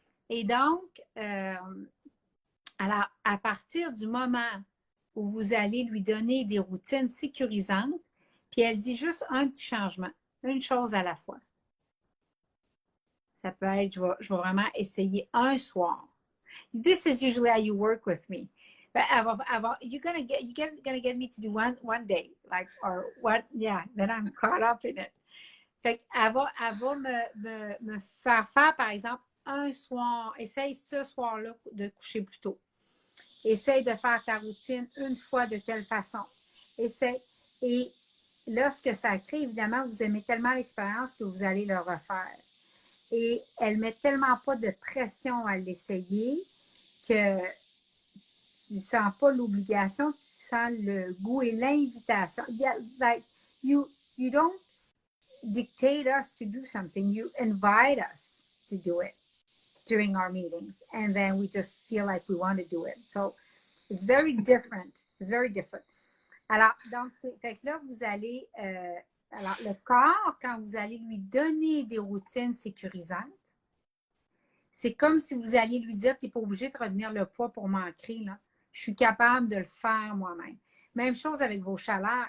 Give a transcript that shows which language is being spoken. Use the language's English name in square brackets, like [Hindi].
[French] Et donc, alors, à partir du moment où vous allez lui donner des routines sécurisantes, puis elle dit juste un petit changement, une chose à la fois. Ça peut être, je vais vraiment essayer un soir. [English] This is usually how you work with me. But you're gonna get me to do one day, like, or what? Yeah, then I'm caught up in it. [French] Fait qu'elle va me faire faire, par exemple, un soir. Essaye ce soir-là de coucher plus tôt. Essaye de faire ta routine une fois de telle façon. Essaye. Et lorsque ça crée, évidemment, vous aimez tellement l'expérience que vous allez le refaire. Et elle ne met tellement pas de pression à l'essayer que tu ne sens pas l'obligation, tu sens le goût et l'invitation. [English] Yeah, like you don't dictate us to do something, you invite us to do it during our meetings, and then we just feel like we want to do it. So it's very different. It's very different. [French] Alors, donc, fait que là, vous allez, alors le corps, quand vous allez lui donner des routines sécurisantes, c'est comme si vous alliez lui dire, tu n'es pas obligé de retenir le poids pour m'ancrer, là. Je suis capable de le faire moi-même. Même chose avec vos chaleurs.